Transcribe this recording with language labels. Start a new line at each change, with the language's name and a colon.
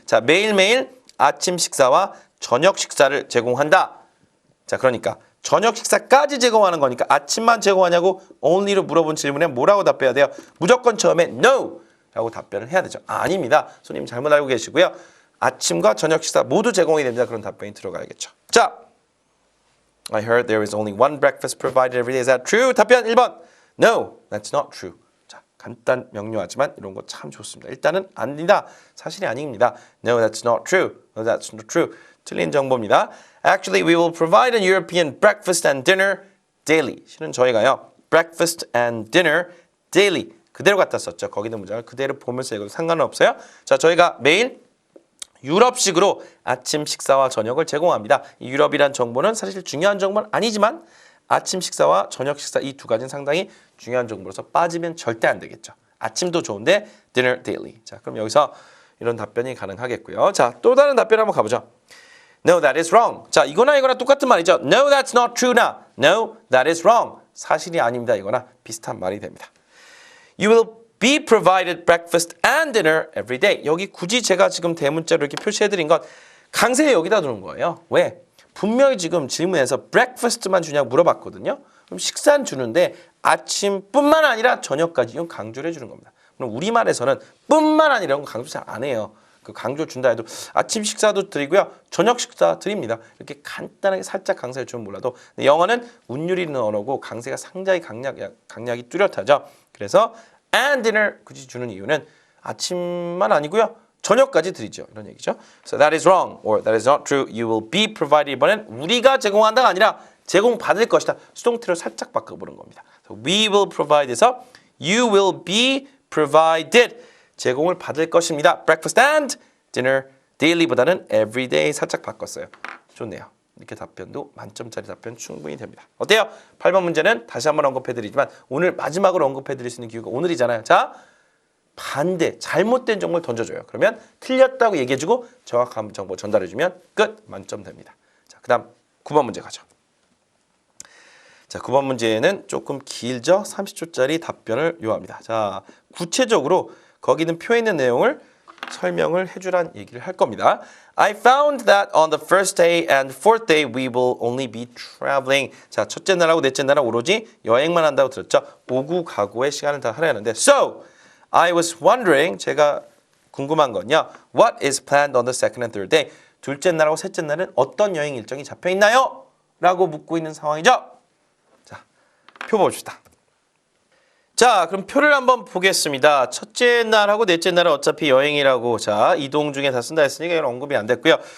Korean: 자, 매일매일 아침 식사와 저녁 식사를 제공한다. 자, 그러니까 저녁 식사까지 제공하는 거니까 아침만 제공하냐고 only로 물어본 질문에 뭐라고 답해야 돼요? 무조건 처음에 no 라고 답변을 해야 되죠. 아닙니다. 손님 잘못 알고 계시고요. 아침과 저녁 식사 모두 제공이 됩니다. 그런 답변이 들어가야겠죠.
English: 자, I heard there is only one breakfast provided every day. Is that true?
Korean: 답변 1번.
English: No, that's not true.
Korean: 자, 간단 명료하지만 이런 거 참 좋습니다. 일단은 아니다. 사실이 아닙니다.
English: No, that's not true. No, that's not true.
Korean: 틀린 정보입니다.
English: Actually, we will provide a European breakfast and dinner daily.
Korean: 실은 저희가요.
English: breakfast and dinner daily.
Korean: 그대로 갖다 썼죠. 거기 있는 문장을 그대로 보면서 읽어도 상관은 없어요. 자, 저희가 매일 유럽식으로 아침 식사와 저녁을 제공합니다. 이 유럽이란 정보는 사실 중요한 정보는 아니지만 아침 식사와 저녁 식사 이 두 가지는 상당히 중요한 정보로서 빠지면 절대 안 되겠죠. 아침도 좋은데
English: dinner daily.
Korean: 자, 그럼 여기서 이런 답변이 가능하겠고요. 자, 또 다른 답변 한번 가보죠.
English: No, that is wrong.
Korean: 자, 이거나 이거나 똑같은 말이죠.
English: No, that's not true나 No, that is wrong.
Korean: 사실이 아닙니다. 이거나 비슷한 말이 됩니다.
English: You will be provided breakfast and dinner every day.
Korean: 여기 굳이 제가 지금 대문자로 이렇게 표시해드린 건 강세에 여기다 두는 거예요. 왜? 분명히 지금 질문에서 breakfast만 주냐고 물어봤거든요. 그럼 식사는 주는데 아침뿐만 아니라 저녁까지 이건 강조를 해주는 겁니다. 그럼 우리말에서는 뿐만 아니라 이런 거 강조 잘 안 해요. 그 강조 준다 해도 아침 식사도 드리고요. 저녁 식사 드립니다. 이렇게 간단하게 살짝 강세를 주면 몰라도 영어는 운율이 있는 언어고 강세가 상당히 강약이 뚜렷하죠. 그래서
English: and dinner
Korean: 굳이 주는 이유는 아침만 아니고요. 저녁까지 드리죠. 이런 얘기죠.
English: So that is wrong or that is not true. You will be provided.
Korean: 이번엔 우리가 제공한다가 아니라 제공받을 것이다. 수동태로 살짝 바꿔보는 겁니다.
English: So we will provide
Korean: 에서
English: you will be provided.
Korean: 제공을 받을 것입니다.
English: Breakfast and dinner daily보다는 every day
Korean: 살짝 바꿨어요. 좋네요. 이렇게 답변도 만점짜리 답변 충분히 됩니다. 어때요? 8번 문제는 다시 한번 언급해드리지만 오늘 마지막으로 언급해드릴 수 있는 기회가 오늘이잖아요. 자, 반대, 잘못된 정보를 던져줘요. 그러면 틀렸다고 얘기해주고 정확한 정보 전달해주면 끝! 만점 됩니다. 자, 그 다음 9번 문제 가죠. 자, 9번 문제는 조금 길죠? 30초짜리 답변을 요합니다. 자, 구체적으로 거기 있는 표에 있는 내용을 설명을 해주란 얘기를 할 겁니다.
English: I found that on the first day and fourth day we will only be traveling.
Korean: 자, 첫째 날하고 넷째 날은 오로지 여행만 한다고 들었죠. 오구 가구의 시간을 다 할애하는데
English: So, I was wondering,
Korean: 제가 궁금한 건요.
English: What is planned on the second and third day?
Korean: 둘째 날하고 셋째 날은 어떤 여행 일정이 잡혀 있나요? 라고 묻고 있는 상황이죠. 자, 표 봅시다. 자, 그럼 표를 한번 보겠습니다. 첫째 날하고 넷째 날은 어차피 여행이라고, 자, 이동 중에 다 쓴다 했으니까 이건 언급이 안 됐고요.